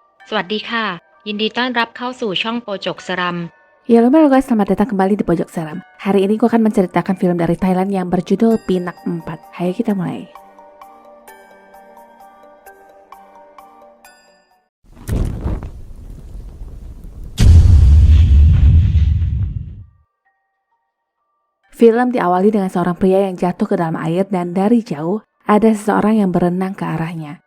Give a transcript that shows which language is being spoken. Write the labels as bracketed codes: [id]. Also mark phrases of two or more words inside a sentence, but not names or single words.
[th] สวัสดีค่ะยินดีต้อนรับเข้าสู่ช่องโปจกสรัม [id] Halo guys, selamat datang kembali di Pojok Seram. Hari ini gue akan menceritakan film dari Thailand yang berjudul Pinak 4. Ayo kita mulai. Film diawali dengan seorang pria yang jatuh ke dalam air dan dari jauh ada seseorang yang berenang ke arahnya.